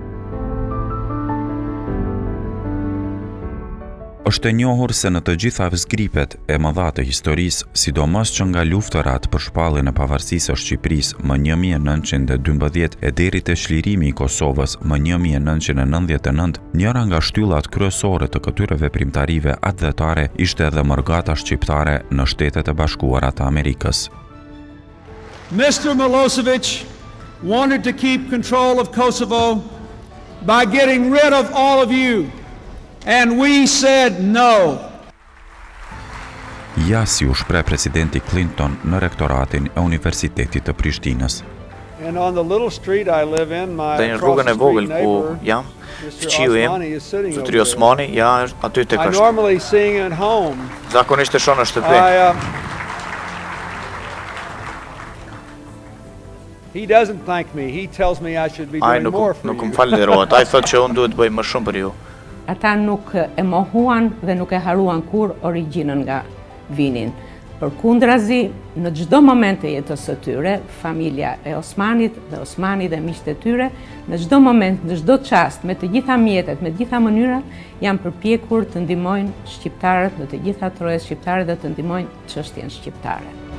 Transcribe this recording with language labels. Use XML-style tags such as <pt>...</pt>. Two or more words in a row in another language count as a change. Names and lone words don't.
<sq>Është e njohur se në të gjitha vzgripet e mëdha të historisë, sidomos që nga luftërat për shpalljen e pavarësisë së Shqipërisë më 1912 e deri te çlirimi i Kosovës më 1999, njëra nga shtyllat kryesore të këtyre veprimtarive atdhetare ishte edhe mërgata shqiptare në Shtetet e Bashkuara të Amerikës.</sq> <en>Mr. Milosevic wanted to keep control of Kosovo by getting rid of all of you. And we said no.</en> <sq>Ja si u shpreh presidenti Clinton në rektoratin e Universitetit të Prishtinës.</sq> <en>And on the little street I live in, my</en> <sq>Dhe në rrugën e vogël ku jam, fëqiu im, zotëri Osmani, ja aty tek</sq> <en>I</en> <sq>është.</sq> <en>normally sing at home.</en> <sq>Zakonisht e shoh në shtëpi.</sq> <en>He doesn't thank me. He tells me I should be</en> <sq>Ai</sq> <en>doing more for</en> <sq>nuk</sq> <en>you.</en> <sq>më falënderohet. Ai thotë që unë duhet të bëj më shumë për ju. Ata nuk e mohuan dhe nuk e haruan kur origjinën nga vinin. Përkundrazi, në çdo moment të jetës së tyre, familja e Osmanit dhe Osmani dhe miqtë e tyre, në çdo moment, në çdo çast, me të gjitha mjetet, me të gjitha mënyrat, janë përpjekur të ndihmojnë shqiptarët në të gjitha trojet shqiptare dhe të ndihmojnë çështjen shqiptare.</sq>